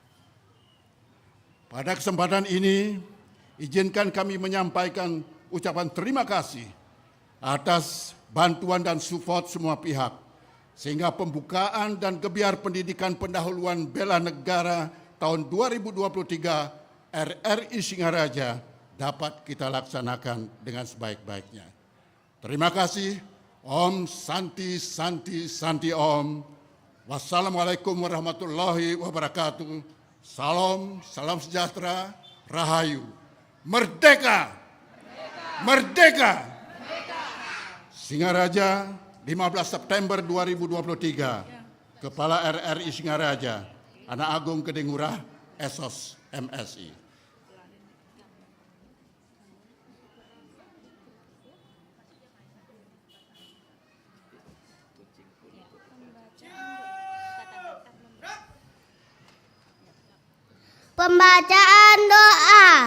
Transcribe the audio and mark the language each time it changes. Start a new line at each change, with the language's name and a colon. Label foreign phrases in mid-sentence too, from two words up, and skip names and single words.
Indonesian: Pada kesempatan ini, izinkan kami menyampaikan ucapan terima kasih atas bantuan dan support semua pihak, sehingga pembukaan dan gebiar pendidikan pendahuluan bela negara tahun 2023 RRI Singaraja dapat kita laksanakan dengan sebaik-baiknya. Terima kasih.
Sanskrit: Om Santi Santi Santi Om.
Arabic: Wassalamualaikum warahmatullahi wabarakatuh.
Indonesian: Salam, salam sejahtera, rahayu. Merdeka! Merdeka! Singaraja, 15 September 2023. Kepala RRI Singaraja, Anak Agung Gede Ngurah, Esos MSI. Pembacaan doa.